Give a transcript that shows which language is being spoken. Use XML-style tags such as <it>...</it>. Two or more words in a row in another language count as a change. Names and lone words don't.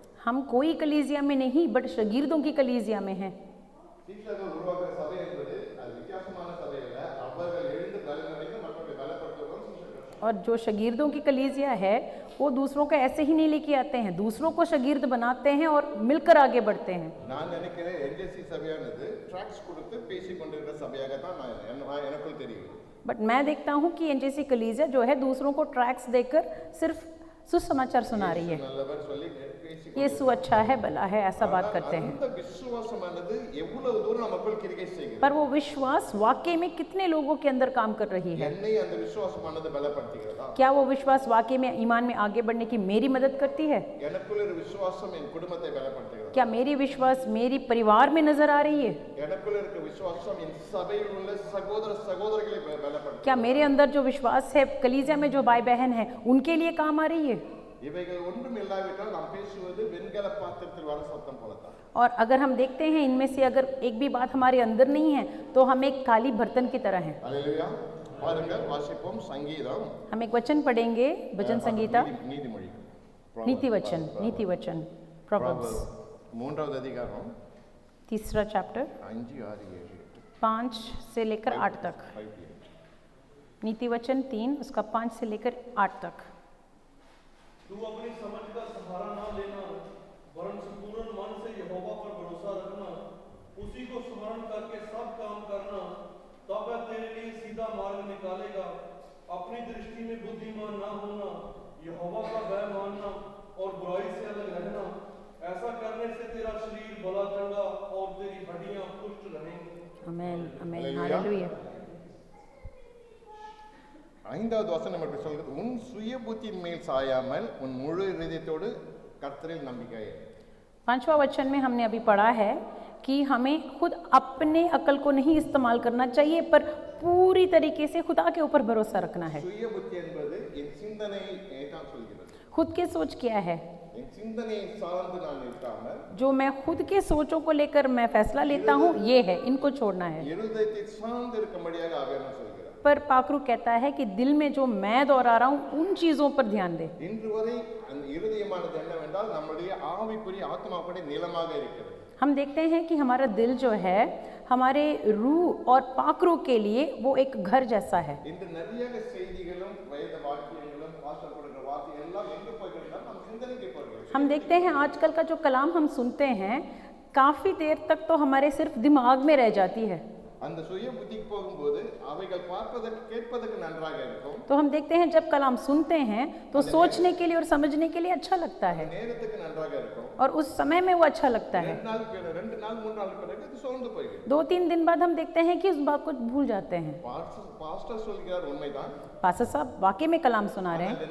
<hi>हम कोई कलीसिया में नहीं बट शागिर्दों की कलीसिया में हैं।</hi> <ta>சீஷர்கள் உருவாக்குற சபை என்பது அது வித்தியாசமான சபை அல்ல. அவர்கள் எழுந்து பலனடைந்து மற்றவர்களை பலப்படுத்துவதும் சீஷர்கள்.</ta> <hi>और जो शागिर्दों की कलीसिया है वो दूसरों को ऐसे ही नहीं लेके आते हैं, दूसरों को शागिर्द बनाते हैं और मिलकर आगे बढ़ते हैं।</hi> <ta>நான் நினைக்கிறேன் என்ஜேசி சபையானது ட்ராக்ஸ் கொடுத்து பேசிக் கொண்டிருக்கிற சபையாக தான் எனக்குள் தெரியும்.</ta> <hi>बट मैं देखता हूँ कि एनजेसी कलीसिया जो है दूसरों को ट्रैक्स देकर सिर्फ सुसमाचार सुना रही है।</hi> <ta>நல்லவர் சொல்லி பேசி</ta> <hi>यीशु अच्छा है, भला है, ऐसा बात करते हैं।</hi> <ta>அந்த விசுவாசமானது எவ்வளவு தூரம் நமக்குள் கிரியை செய்கிறது.</ta> <hi>पर वो विश्वास वाकई में कितने लोगों के अंदर काम कर रही है?</hi> <ta>என்னை அந்த விசுவாசமானது பலப்படுத்துகிறதா?</ta> <hi>क्या वो विश्वास वाकई में ईमान में आगे बढ़ने की मेरी मदद करती है?</hi> <ta>எனக்குள்ள ஒரு விசுவாசம் என் குடும்பத்தை பலப்படுத்துகிறது.</ta> <hi>क्या मेरी विश्वास मेरी परिवार में नजर आ रही है?</hi> <ta>எனக்குள்ள இருக்க விசுவாசம் என் சபையில் உள்ள சகோதர சகோதரிகளை பலப்படுத்துகிறது.</ta> <hi>क्या मेरे अंदर जो विश्वास है कलीसिया में जो भाई बहन है उनके लिए काम आ रही है?</hi> <ta>இவைகள் ஒன்றும் இல்லாவிட்டால் நாம் பேசுவது வெண்கல பாத்திரத்தில் வர சத்தம் போலத்தான்.</ta> <hi>और अगर हम देखते हैं इनमें से अगर एक भी बात हमारे अंदर नहीं है तो हम एक खाली बर्तन की तरह हैं।</hi> <ta>ஹalleluya. பாருங்கள் வாசிப்போம் சங்கீதம்.</ta> <hi>हम एक वचन पढ़ेंगे, भजन संगीता,</hi> <ta>நீதிமொழி,</ta> <hi>नीति वचन प्रोवर्ब्स,</hi> <ta>மூன்றாவது அதிகாரம்</ta> <hi>3 चैप्टर 5, 6, 7, 5 से लेकर 8 तक।</hi> <en>5 to 8.</en> <hi>नीति वचन 3 उसका 5 से लेकर 8 तक। तू अपनी समझ का सहारा ना लेना, वरन संपूर्ण मन से यहोवा पर भरोसा रखना, उसी को स्मरण करके सब काम करना, तब वह तेरे लिए सीधा मार्ग निकालेगा। अपनी दृष्टि में बुद्धिमान ना होना, यहोवा का भय मानना और बुराई से अलग रहना, ऐसा करने से तेरा शरीर भला चंगा और तेरी हड्डियां पुष्ट रहेंगी। आमेन, आमेन, हालेलुया। हालेलुया।</hi> <ta>5வது வசனம் எப்படி சொல்கிறது? உன் சுய புத்தியின் மேல் சாயாமல் உன் முழு இதயத்தோடு கர்த்தரில் நம்பிக்கை.</ta> <hi>5वां वचन में हमने अभी पढ़ा है कि हमें खुद अपने अकल को नहीं इस्तेमाल करना चाहिए पर पूरी तरीके से खुदा के ऊपर भरोसा रखना है।</hi> <ta>சுய புத்தி என்பது என் சிந்தனையை தான் சொல்கிறது.</ta> <hi>खुद के सोच क्या है?</hi> <ta>என் சிந்தனையை சார்ந்து நான் நிற்காமல்</ta> <hi>जो मैं खुद के सोचों को लेकर मैं फैसला लेता हूँ ये है, इनको छोड़ना है।</hi> <ta>இருதயத்தை சார்ந்து இருக்கும்படியாக ஆவியானவர் சொல்கிறார்.</ta> <hi>पर पाकरू कहता है कि दिल में जो मैं दोहरा रहा हूँ उन चीजों पर ध्यान दे।</hi> <ta>இன்று வரை அந்த இருதயமானது என்னவென்றால் நம்முடைய ஆவிக்குரிய ஆத்மாவுடைய நிலமாக இருக்கிறது.</ta> <hi>हम देखते हैं कि हमारा दिल जो है हमारे रूह और पाकरू के लिए वो एक घर जैसा है।</hi> <ta>இன்று நிறைய செய்திகளும் வேத வாக்கியங்களும் பாஸ்டர் கொடுக்கிற வார்த்தை எல்லாம் எங்க போய்கிறதா? நம்ம சிந்தனைக்கு போகிறது.</ta> <hi>हम देखते हैं आजकल का जो कलाम हम सुनते हैं काफी देर तक तो हमारे सिर्फ दिमाग में रह जाती है।</hi> <ta>அந்த சுய புத்திக்கு போகும்போது அவைகள் பார்ப்பதற்கு கேட்பதற்கு நன்றாக இருக்கும்.</ta> <hi>तो हम देखते हैं जब कलाम सुनते हैं तो सोचने के लिए और समझने के लिए अच्छा लगता है</hi> <ta>நேரத்துக்கு நன்றாக இருக்கும்.</ta> <hi>और उस समय में वो अच्छा लगता है।</hi> <ta>2 நாள் 3 நாள் பிறகு அது சோர்ந்து போய்கிறது.</ta> <hi>2-3 दिन बाद हम देखते हैं कि उस बात को भूल जाते हैं।</hi> <ta>பாஸ்டர் சொல்கிறார் உண்மைதான்.</ta> <hi>पास्टर साहब वाकई में कलाम सुना रहे हैं</hi>